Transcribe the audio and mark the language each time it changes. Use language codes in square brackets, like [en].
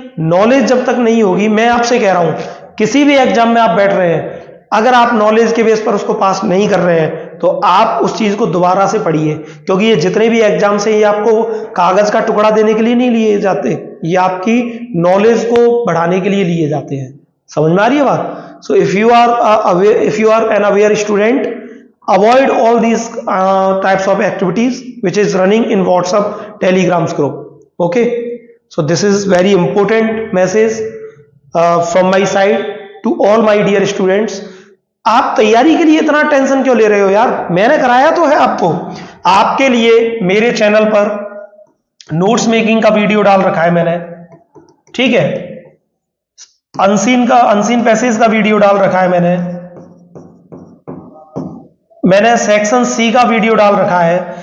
[hi] Knowledge जब तक नहीं होगी, मैं आपसे कह रहा हूं किसी भी एग्जाम में आप बैठ रहे हैं, अगर आप नॉलेज के बेस पर उसको पास नहीं कर रहे हैं तो आप उस चीज को दोबारा से पढ़िए। क्योंकि ये जितने भी एग्जाम से ये आपको कागज का टुकड़ा देने के लिए नहीं लिए जाते, ये आपकी नॉलेज को बढ़ाने के लिए लिए जाते हैं। समझ में आ रही है बात? [en] So if you are an aware student, avoid all these types of activities which is running in WhatsApp, Telegrams group. Okay, so this is very important message from my side to all my dear students. [hi] आप तैयारी के लिए इतना tension क्यों ले रहे हो यार? मैंने कराया तो है आपको। आपके लिए मेरे चैनल पर नोट्स मेकिंग का वीडियो डाल रखा है मैंने, ठीक है? अनसीन पैसेज का वीडियो डाल रखा है मैंने सेक्शन सी का वीडियो डाल रखा है।